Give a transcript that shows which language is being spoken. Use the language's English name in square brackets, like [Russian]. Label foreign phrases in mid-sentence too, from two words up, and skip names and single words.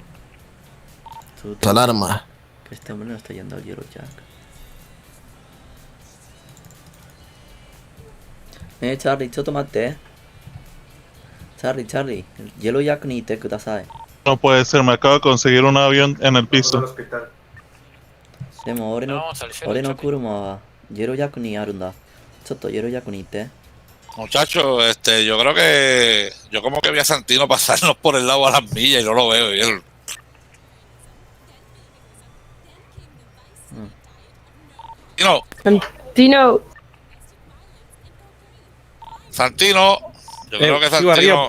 [Spanish] Alarma. Que este hombre no está yendo al Yellow Jack. Charlie, tomate. Charlie, el Yellow Jack [Japanese] にてください. [Spanish] No puede ser, me acabo de conseguir un avión en el piso. [Japanese] でも俺の車はイエロージャックにあるんだ。ちょっとイエロージャックに行って。 [Spanish] Muchachos, yo creo que yo como que vi a Santino pasarnos por el lado a las millas y no lo veo. Y él... Santino, yo creo que Santino...